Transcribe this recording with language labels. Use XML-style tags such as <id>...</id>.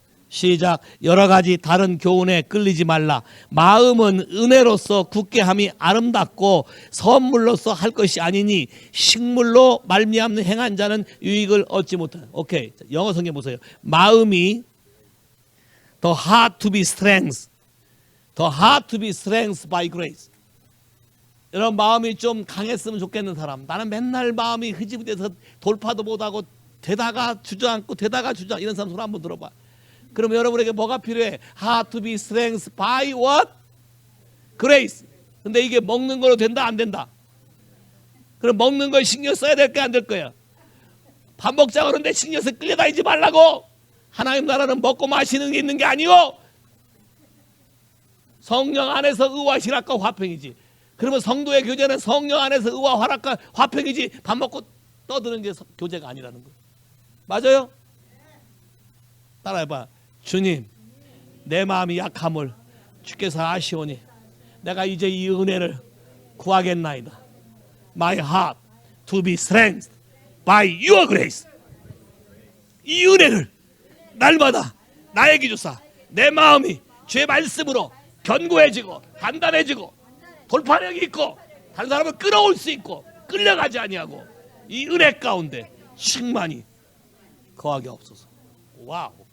<ko>시작. 여러 가지 다른 교훈에 끌리지 말라. 마음은 은혜로서 굳게 함이 아름답고 선물로서 할 것이 아니니 식물로 말미암는 행한 자는 유익을 얻지 못한다. 오케이. 영어 성경 보세요. 마음이</ko> <en>the heart to be strength. The heart to be strength by grace.</en> <ko>여러분 마음이 좀 강했으면 좋겠는 사람. 나는 맨날 마음이 흐지부지해서 돌파도 못하고 되다가 주저앉고 되다가 주저앉고 이런 사람 손 한번 들어봐. 그러면 여러분에게 뭐가 필요해?</ko> <en>Heart to be strength by what? Grace.</en> <ko>근데 이게 먹는 거로 된다 안 된다? 그럼 먹는 걸 신경 써야 될까 안 될 거야? 밥 먹자 그러는데 신경 써서 끌려다니지 말라고. 하나님 나라는 먹고 마시는 게 있는 게 아니오. 성령 안에서 의와 희락과 화평이지. 그러면 성도의 교제는 성령 안에서 의와 화락과 화평이지 밥 먹고 떠드는 게 교제가 아니라는 거예요. 맞아요? 따라해봐. 주님, 내 마음이 약함을 주께서 아시오니 내가 이제 이 은혜를 구하겠나이다.</ko> <en>My heart to be strengthened by your grace.</en> <ko>이 은혜를 날마다 나에게 주사 내 마음이 주의 말씀으로 견고해지고 단단해지고 돌파력이 있고 다른 사람을 끌어올 수 있고 끌려가지 아니하고 이 은혜 가운데 충만히 거하게 없소서. 와우.</ko>